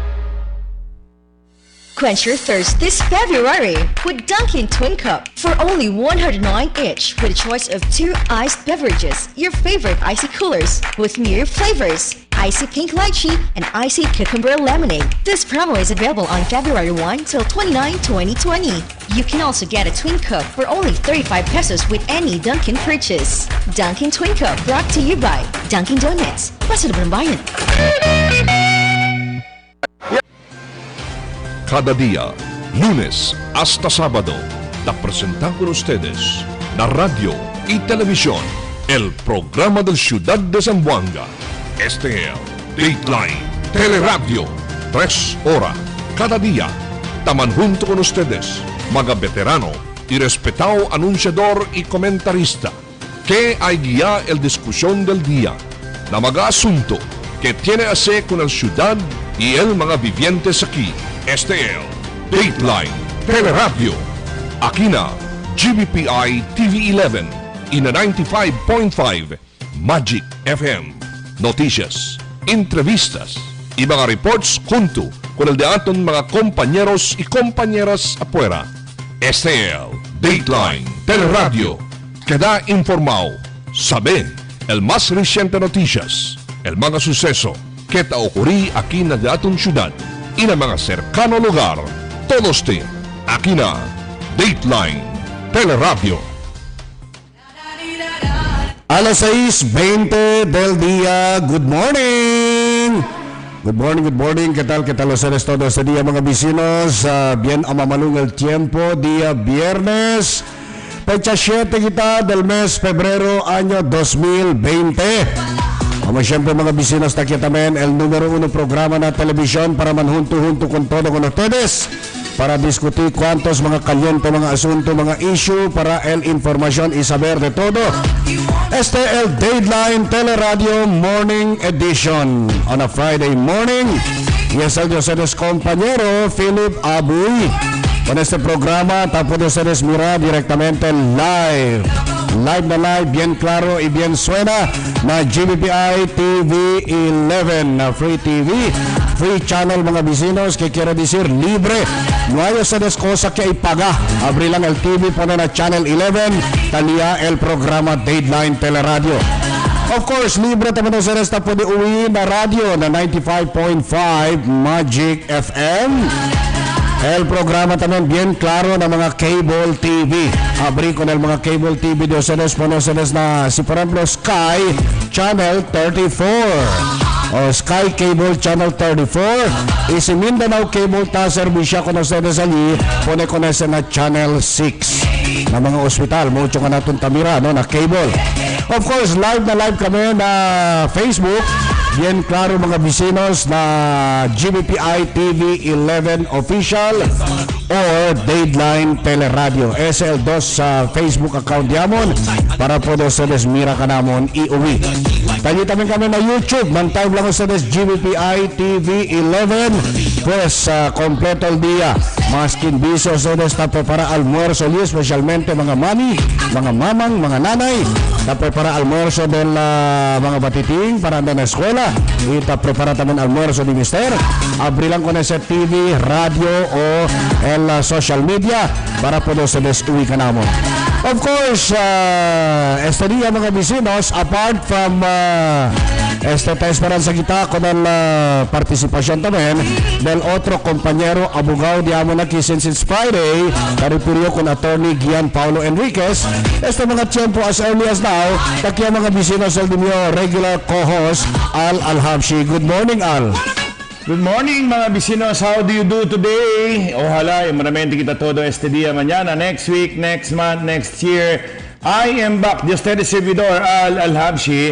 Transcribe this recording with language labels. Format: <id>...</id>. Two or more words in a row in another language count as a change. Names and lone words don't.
<en>Quench your thirst this February with Dunkin' Twin Cup for only 109 each with a choice of 2 iced beverages, your favorite icy coolers with new flavors, icy pink lychee and icy cucumber lemonade. This promo is available on February 1 till 29, 2020. You can also get a Twin Cup for only 35 pesos with any Dunkin' purchase. Dunkin' Twin Cup brought to you by Dunkin' Donuts.</en> <tl>President ng Bayan.</tl> <cbk>Cada día, lunes hasta sábado, te presentamos con ustedes la radio y televisión, el programa del Ciudad de Zamboanga. Este es Dateline, Teleradyo, 3 horas, cada día. Taman junto con ustedes, mga veterano y respetado anunciador y comentarista, que hay guía el discusión del día, na mga asunto que tiene a ver con la ciudad y el mga vivientes aquí. Este es Dateline Teleradyo. Aquí na GBPI TV 11 y na 95.5 Magic FM. Noticias, entrevistas y mga reports junto con el de aton mga compañeros y compañeras afuera. Este es Dateline Teleradyo. Queda informado, sabe el más reciente noticias, el mga suceso que te ocurrí aquí na de aton ciudad y na mga cercano lugar. Todos te aquí na Dateline Teleradyo. Alas 6:20 del día.</cbk> <en>Good morning. Good morning.</en> <cbk>¿Qué tal ustedes todos este día, mga vecinos? Bien amamalung el tiempo, día viernes. Fecha 7 kita del mes Febrero, año 2020. Como siempre, mga vecinos, aquí también el número 1 programa na televisión para manjunto-junto con todo con ustedes para discutir cuantos mga caliente, mga asunto, mga issue para el información y saber de todo. Este es el Dateline Teleradyo Morning Edition</cbk> <en>on a Friday morning.</en> <cbk>Y es el de ustedes compañero Philip Abuy. Con este programa, tapos de ustedes mirar directamente live, bien claro y bien suena na GBPI TV 11 na</cbk> <en>Free TV, free channel,</en> <cbk>mga vecinos, que quiere decir libre. No hay ustedes cosa que ipaga. Abrir lang el TV, ponen na Channel 11, talia el programa Dateline Teleradyo.</cbk> <en>Of course,</en> <cbk>libre también ustedes na pwede uwi na radio na 95.5 Magic FM. El programa también bien claro na mga cable TV. Abri con el mga cable TV de ustedes, ponen ustedes na, si por ejemplo, Sky Channel 34 o Sky Cable Channel 34. Y si Mindanao Cable ta servisya con ustedes allí, pone con ese na Channel 6 na mga ospital. Mucho ka natin tamira, no, na cable.</cbk> <en>Of course,</en> <cbk>live kami na Facebook. Bien claro, mga vecinos, na GBPI TV 11 Official or Dateline Teleradyo. SL2 sa Facebook account yamon para po ustedes mira ka namon iuwi. Tayo también kami na YouTube. Mantay lang ustedes GBPI TV 11. Pues completo el día. Maskin biso ustedes tapo para almuerzo liyo, especialmente mga mami, mga mamang, mga nanay. Tapo para almuerzo del mga batiting para andar na eskwela. Ita prepara también almuerzo de mister. Abri lang con ese TV, radio o el social media para poder ustedes uwi ka namon.</cbk> <en>Of course,</en> <cbk>este día, mga vecinos,</cbk> <en>apart from</en> <cbk>esta esperanza kita con la participación también del otro compañero abogado de amon aquí</cbk> <en>since Friday,</en> <cbk>taripuryo con attorney Gian Paulo Enriquez. Este mga tiempo</cbk> <en>as early as now,</en> <cbk>takiya mga vecinos el dinyo</cbk> <en>regular co-host</en> <cbk>Al Alhabshi.</cbk> <en>Good morning,</en> <cbk>Al.</cbk> <en>Good morning,</en> <cbk>mga vecinos.</cbk> <en>How do you do today?</en> <cbk>Ojalá, maraming kita todo este día, mañana,</cbk> <en>next week, next month, next year. I am back.</en> <cbk>Dios te servidor, Al Alhabshi.</cbk>